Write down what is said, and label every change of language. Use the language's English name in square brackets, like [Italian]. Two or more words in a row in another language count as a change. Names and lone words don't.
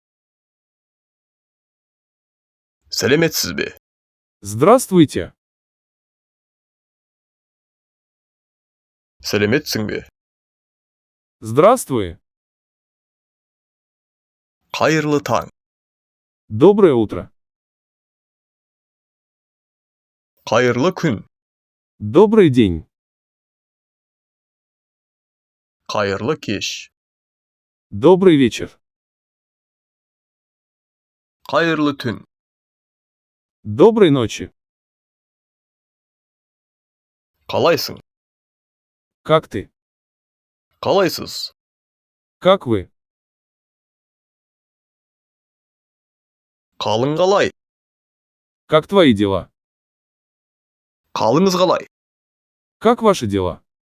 [Kazakh] Сәлеметсіз бе? [Russian] Здравствуйте. [Kazakh] Сәлеметсің бе? [Russian] Здравствуй. [Kazakh] Қайырлы таң. [Russian] Доброе утро. [Kazakh] Қайырлы күн. [Russian] Добрый день. [Kazakh] Қайырлы кеш. [Russian] Добрый вечер. [Kazakh] Қайырлы түн. [Russian] Доброй ночи. [Kazakh] Қалайсың? [Russian] Как ты? [Kazakh] Қалайсыз? [Russian] Как вы? [Kazakh] Қалың қалай? [Russian] Как твои дела? [Kazakh] Қалыңыз қалай? [Russian] Как ваши дела?